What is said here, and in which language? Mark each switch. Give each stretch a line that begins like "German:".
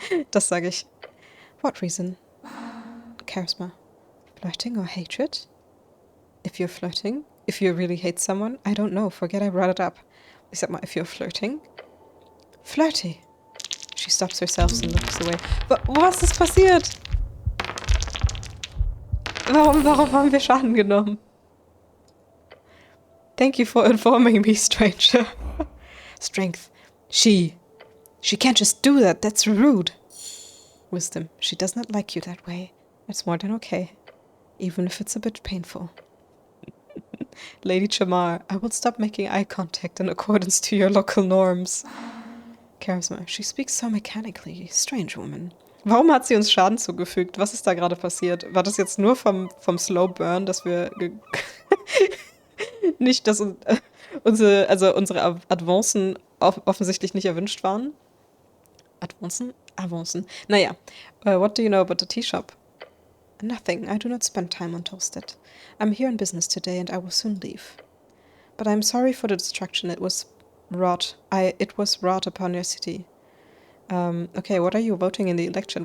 German: Das sage ich.
English: What reason? Charisma. Flirting or hatred? If you're flirting? If you really hate someone? I don't know. Forget I brought it up.
German: Ich sag mal,
English: if you're flirting? Flirty. She stops herself and looks away.
German: Was ist passiert? Warum haben wir Schaden genommen?
English: Thank you for informing me, stranger. Strength. She can't just do that. That's rude. Wisdom. She does not like you that way. It's more than okay. Even if it's a bit painful. Lady Chamar, I will stop making eye contact in accordance to your local norms. Charisma. She speaks so mechanically. Strange woman.
German: Warum hat sie uns Schaden zugefügt? Was ist da gerade passiert? War das jetzt nur vom Slow Burn, dass wir nicht, dass unsere Avancen offensichtlich nicht erwünscht waren? Avancen. Naja.
English: What do you know about the tea shop? Nothing. I do not spend time on Toasted. I'm here on business today and I will soon leave. But I'm sorry for the destruction it was wrought upon your city. Okay, what are you voting in the election?